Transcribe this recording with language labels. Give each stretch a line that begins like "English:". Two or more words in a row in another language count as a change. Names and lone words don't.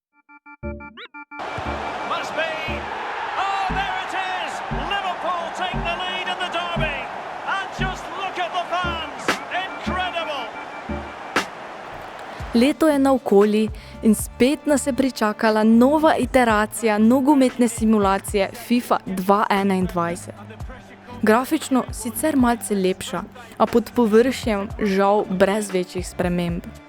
English: Must be. Oh, there it is! Liverpool take the lead in the derby. And just look at the fans. Incredible.
Slovenian: Leto je naokoli in spet nas je pričakala nova iteracija nogometne simulacije FIFA 2021. Grafično sicer malce lepša, a pod površjem žal brez večjih sprememb.